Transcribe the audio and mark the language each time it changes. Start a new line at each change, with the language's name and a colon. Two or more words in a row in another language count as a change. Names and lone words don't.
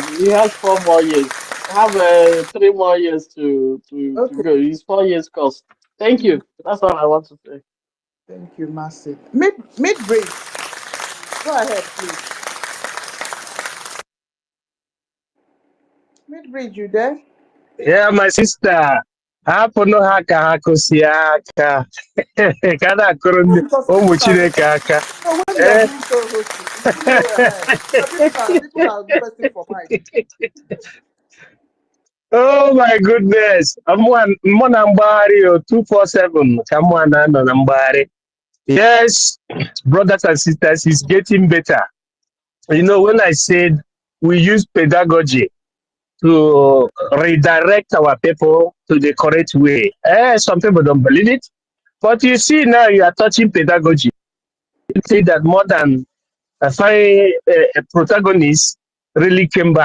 English: He has 4 more years. I have 3 more years to okay. go. He's 4 years course. Thank you. That's all I want to say. Thank you, Massive. Mid bridge. Go ahead, please. Mid bridge, you there? yeah, my sister.
Igbo: Hapụ nụ ha ka ha kụsie aka ka a na-akụrụ
English: No, because
Igbo: ụmụ
English: people are
Igbo: Chineke aka.
English: when you are doing co-hosting, people are requesting for mic. Oh my goodness.
Igbo: Mụ na mgbagharị o 247 ka mụ na-anọ na mgbagharị.
English: Yes, brothers and sisters, it's getting better. You know, when I said we use pedagogy to redirect our people to the correct way, some people don't believe it. But you see now you are touching pedagogy. You see that more than five protagonists really came back.